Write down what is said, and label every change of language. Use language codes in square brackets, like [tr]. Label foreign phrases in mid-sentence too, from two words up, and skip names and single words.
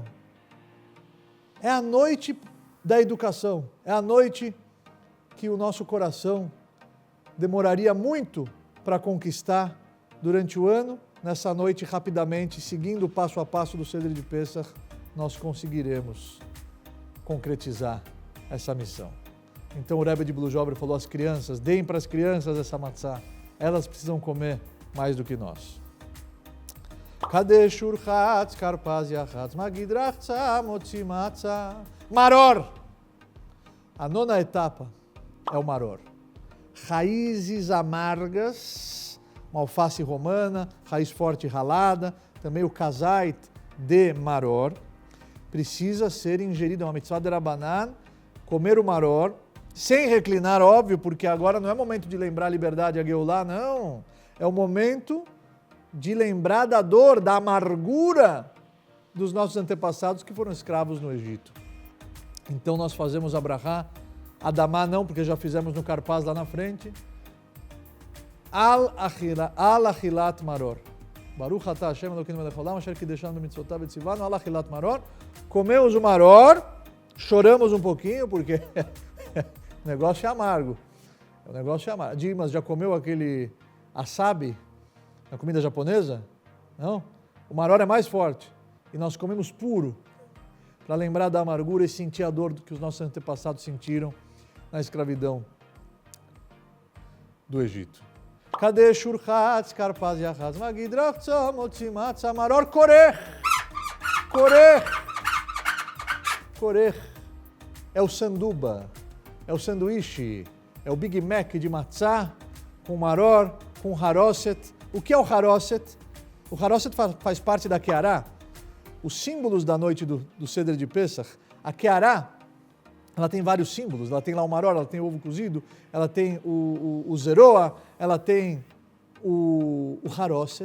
[pt] É a noite da educação, é a noite que o nosso coração demoraria muito para conquistar durante o ano. Nessa noite, rapidamente, seguindo o passo a passo do Seder de Pesach, nós conseguiremos concretizar essa missão. Então o Rebbe de Blujobre falou às crianças, deem para as crianças essa matzá, elas precisam comer mais do que nós. [he] קדש ורחץ כרפס יחץ מגיד רחצה מוציא מצה. [pt] Maror! A nona etapa é o maror. Raízes amargas, uma alface romana, raiz forte ralada, também o kazait de maror, precisa ser ingerido, é uma mitzvah de Rabanan, comer o maror, sem reclinar, óbvio, porque agora não é momento de lembrar a liberdade, a Geulah, não. É o momento de lembrar da dor, da amargura dos nossos antepassados que foram escravos no Egito. Então nós fazemos a brachá, Adamá não, porque já fizemos no Karpaz lá na frente. [he] על אכילת מרור. ברוך אתה השם אלוקינו מלך העולם אשר קדשנו מצוותיו וצונו על אכילת מרור. [pt] Comemos o maror, choramos um pouquinho, porque o negócio é amargo. O negócio é amargo. Dimas, já comeu aquele asabi, na comida japonesa? Não? O maror é mais forte. E nós comemos puro, para lembrar da amargura e sentir a dor que os nossos antepassados sentiram na escravidão do Egito. [he] קדש ורחץ כרפס יחץ מגיד רחצה מוציא מצה מרור כורך. [pt] Korech é o sanduba, é o sanduíche, é o Big Mac de matzá com maror, com haroset. O que é o haroset? O haroset faz parte da keará. Os símbolos da noite do Seder de Pesach, a keará, ela tem vários símbolos, ela tem lá o maror, ela tem o ovo cozido, ela tem o zeroa, ela tem o haroset.